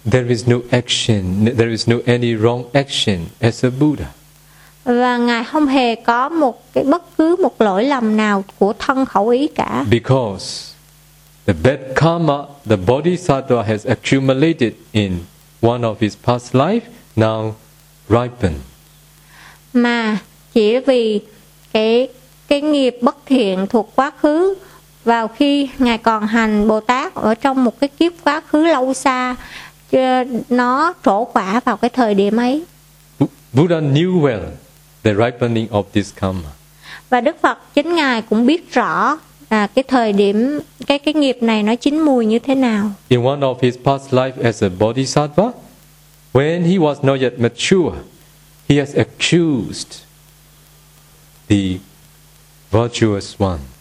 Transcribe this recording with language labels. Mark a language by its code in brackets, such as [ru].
[en] There is no action, there is no any wrong action as a Buddha. [vi] Và ngài không hề có một cái bất cứ một lỗi lầm nào của thân khẩu ý cả. [en] Because the bad karma, the bodhisattva has accumulated in one of his past life now ripen. [vi] Mà chỉ vì cái nghiệp bất thiện thuộc quá khứ vào khi ngài còn hành Bồ Tát ở trong một cái kiếp quá khứ lâu xa, nó trổ quả vào cái thời điểm ấy. [en] Buddha knew well the ripening of this karma. [vi] Và Đức Phật chính ngài cũng biết rõ cái thời điểm cái nghiệp này nó chín mùi như thế nào. [en] In one of his past life as a bodhisattva, when he was not yet mature, he has accused the virtuous one.